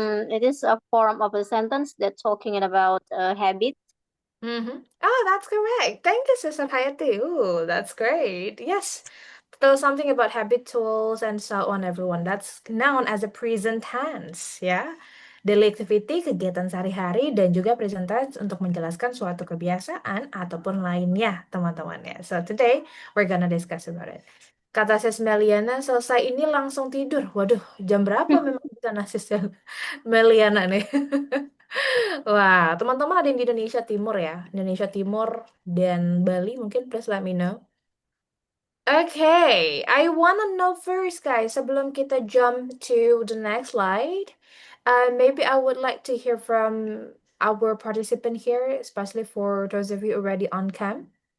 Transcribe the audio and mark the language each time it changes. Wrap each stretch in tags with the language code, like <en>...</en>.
<en>It is a form of a sentence that talking about a habit. Mm-hmm. Oh, that's correct. Thank you, Sister Hayati. Ooh, that's great. Yes. So something about habituals and so on, everyone. That's known as a present tense, ya. Daily activity,</en> <id>kegiatan sehari-hari, dan juga present tense untuk menjelaskan suatu kebiasaan ataupun lainnya, teman-teman ya.</id> <en>So today, we're gonna discuss about it.</en> <id>Kata Sis Meliana, selesai ini langsung tidur. Waduh, jam berapa memang di sana Sis Meliana nih? Wah, teman-teman ada yang di Indonesia Timur ya. Indonesia Timur dan Bali mungkin</id> <en>please let me know. Okay, I wanna know first guys,</en> <id>sebelum kita</id> <en>jump to the next slide, maybe I would like to hear from our participant here, especially for those of you already on cam.</en>